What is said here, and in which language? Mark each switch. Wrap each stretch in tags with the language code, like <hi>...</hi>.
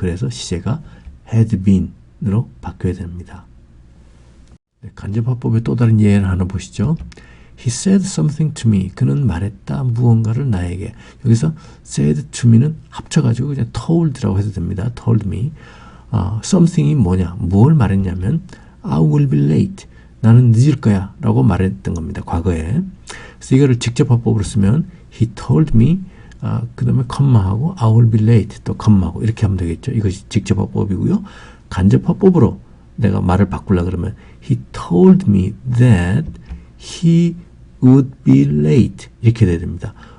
<ko>그래서 시제가 had been으로 바뀌어야 됩니다. 네, 간접화법의 또 다른 예를 하나 보시죠.</ko> <en>He said something to me.</en> <ko>그는 말했다 무언가를 나에게. 여기서 said to me는 합쳐가지고 그냥 told라고 해도 됩니다.</ko> <en>told me.</en> <ko>something이 뭐냐? 뭘 말했냐면</ko> <en>I will be late.</en> <ko>나는 늦을 거야 라고 말했던 겁니다. 과거에. 그래서 이거를 직접 화법으로 쓰면</ko> <en>He told me</en> <ko>그 다음에 컴마하고</ko> <en>I will be late</en> <ko>또 컴마하고 이렇게 하면 되겠죠. 이것이 직접 화법이고요. 간접 화법으로 내가 말을 바꾸려 그러면</ko> <en>He told me that he would be late</en> <ko>이렇게 돼야 됩니다.</ko>